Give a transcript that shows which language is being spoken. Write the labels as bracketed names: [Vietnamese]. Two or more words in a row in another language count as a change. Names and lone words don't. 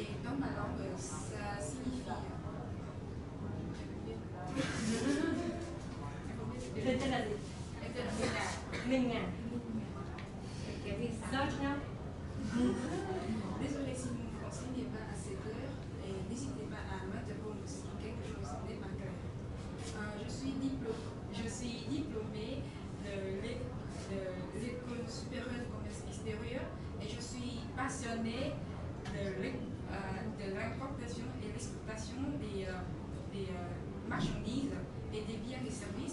[French] prénom ma langue, ça signifie. [Vietnamese] Tên là gì? Em tên là Mina. Mình à? Cái gì sao? Sao nhau? [French] Désolée si mon français n'est pas assez clair et n'hésitez pas à m'interrompre si quelque chose n'est pas clair. Je suis diplômée de l'école supérieure de commerce extérieur et je suis passionnée de l'importation et l'exportation des marchandises et des biens et services.